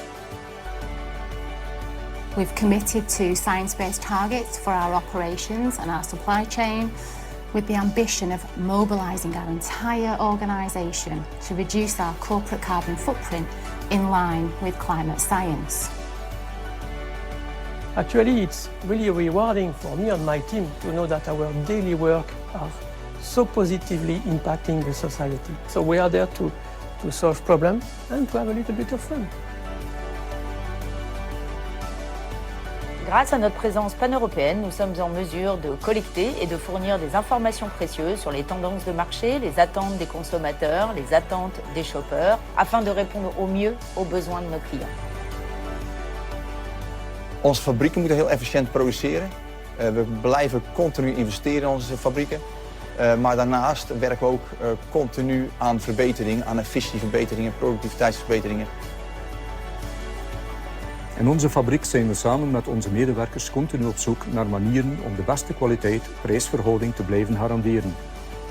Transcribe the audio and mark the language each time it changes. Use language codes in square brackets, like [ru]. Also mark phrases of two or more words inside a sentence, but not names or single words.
[en] We've committed to science-based targets for our operations and our supply chain, with the ambition of mobilising our entire organisation to reduce our corporate carbon footprint in line with climate science. Actually, it's really rewarding for me and my team to know that our daily work are so positively impacting the society. So we are there to solve problems and to have a little bit of fun. [fr] Grâce à notre présence pan-européenne, nous sommes en mesure de collecter et de fournir des informations précieuses sur les tendances de marché, les attentes des consommateurs, les attentes des shoppers, afin de répondre au mieux aux besoins de nos clients. [nl] Onze fabrieken moeten heel efficiënt produceren. We blijven continu investeren in onze fabrieken. Maar daarnaast werken we ook continu aan verbetering, aan efficiëntieverbeteringen, productiviteitsverbeteringen. In onze fabriek zijn we samen met onze medewerkers continu op zoek naar manieren om de beste kwaliteit-prijsverhouding te blijven garanderen.